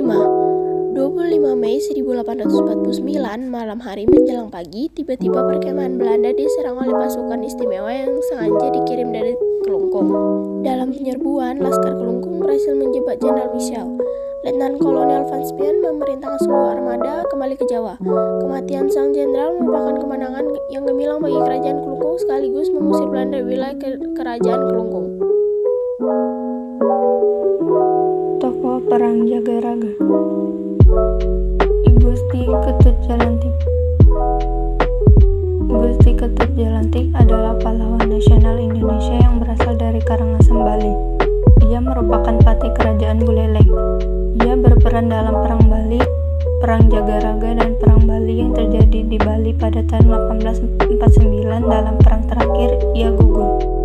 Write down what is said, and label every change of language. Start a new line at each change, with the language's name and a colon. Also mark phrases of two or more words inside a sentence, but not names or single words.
Indonesian: 25 Mei 1849, malam hari menjelang pagi, tiba-tiba perkemahan Belanda diserang oleh pasukan istimewa yang sengaja dikirim dari Kelungkung. Dalam penyerbuan, Laskar Kelungkung berhasil menjebak Jenderal Michel. Letnan Kolonel Van Spien memerintahkan seluruh armada kembali ke Jawa. Kematian sang jenderal merupakan kemenangan yang gemilang bagi kerajaan Kelungkung sekaligus mengusir Belanda dari wilayah kerajaan Kelungkung. Tokoh Perang Jagaraga. I Gusti Ketut Jelantik. I Gusti Ketut Jelantik adalah pahlawan nasional Indonesia yang berasal dari Karangasem, Bali. Ia merupakan pati kerajaan Buleleng. Ia berperan dalam Perang Bali, Perang Jagaraga, dan Perang Bali yang terjadi di Bali pada tahun 1849. Dalam perang terakhir, ia gugur.